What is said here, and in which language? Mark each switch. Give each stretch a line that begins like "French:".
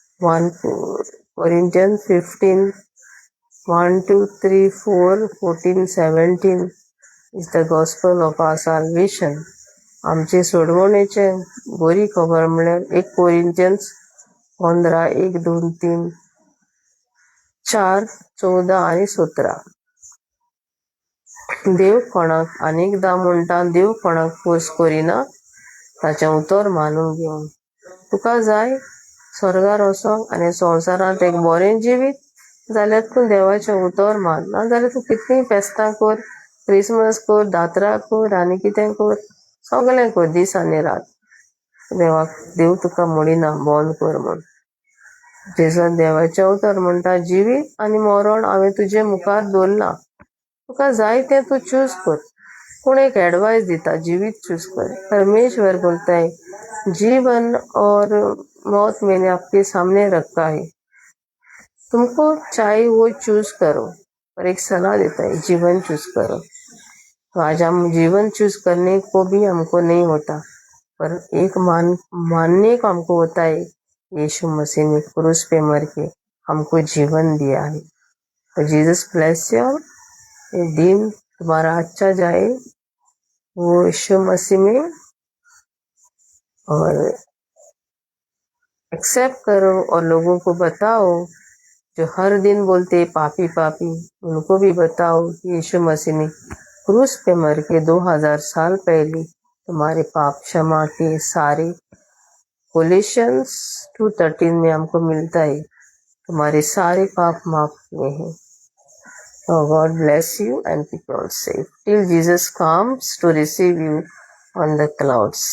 English: 1 Corinthians 15, 1, 2, 3, 4, 14, 17 is the gospel of our salvation.
Konkani: आमचे सोडवणेचे बरी खबर म्हळ्यार 1 Corinthians 15, 1, 2, 3, 4, 14 आणि 17। देव कोणाक अनेकदा म्हणटा, देव कोणाक फोर्स करिना, ताचें उतर मानून घेवन तुका जाय स्वर्गार वचोंक आनी संवसारांत एक बरें जिवीत जाल्यार तूं देवाचें उतर मान, ना जाल्यार तूं कितलीं फेस्तां कर, क्रिसमस कर, दातरा कर, आनी कितें कर, सगळें कर दीस आनी रात, देव तुका म्हणिना बंद कर म्हूण। जेजून देवाचें उतर म्हणटा, जिवीत आनी मरण हांवें तुजे मुखार दवरलां, तुका जाय तें तूं चूज कर। पूण एक एडवाइस दिता, जीवित चूज कर।
Hindi: परमेश्वर बोलता है जीवन और मौत मैंने आपके सामने रखा है, तुमको चाहे वो चूज करो, पर एक सलाह देता है जीवन चूज करो। तो आज हम जीवन चूज करने को भी हमको नहीं होता, पर एक मानने को हमको होता है, यीशु मसीह ने क्रूस पे मर के हमको जीवन दिया है।
English: तो Jesus bless you.
Hindi: ये दिन तुम्हारा अच्छा जाए वो यीशु मसीह में, और एक्सेप्ट करो और लोगों को बताओ जो हर दिन बोलते पापी पापी, उनको भी बताओ कि यीशु मसीह ने क्रूस पे मर के 2000 साल पहले तुम्हारे पाप क्षमा के सारे। कोलेशंस 2:13 में हमको मिलता है तुम्हारे सारे पाप माफ किए हैं।
English: Oh, God bless you and keep you all safe till Jesus comes to receive you on the clouds.